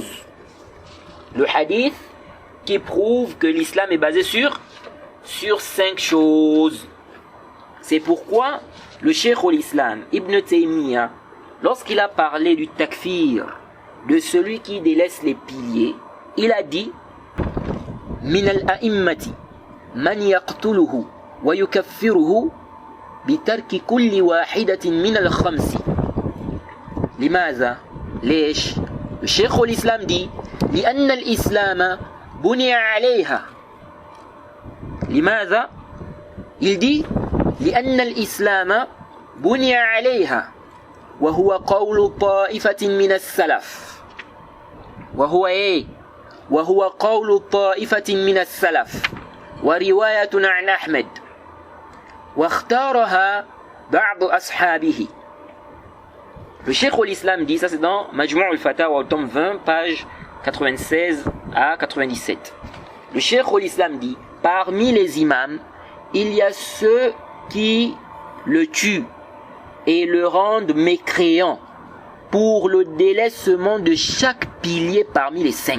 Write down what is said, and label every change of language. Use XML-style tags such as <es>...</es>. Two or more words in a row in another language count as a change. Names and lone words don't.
<fr>Le hadith qui prouve que l'islam est basé sur 5 choses. C'est pourquoi le cheikh al-Islam, Ibn Taymiyyah, lorsqu'il a parlé du takfir, de celui qui délaisse les piliers, il a dit «</fr> <ar>من الأئمة من يقتله ويكفره بترك كل واحدة من الخمس » لماذا؟ ليش?</ar> <fr>Le cheikh al-Islam dit «</fr> <ar>لأن الإسلام بني عليها</ar> <fr>» Limaza? Il dit</fr> <ar>لأن الإسلام بني عليها وهو قول طائفة من السلف وهو قول طائفة من السلف ورواية عن أحمد واختارها بعض أصحابه.</ar> <fr>Le Cheikh al-Islam dit, ça c'est dans Majmou' al-Fatawa au tome 20, page 96 à 97. Le Cheikh al-Islam dit, parmi les imams, il y a ceux qui le tuent et le rendent mécréant pour le délaissement de chaque pilier parmi les 5.</fr>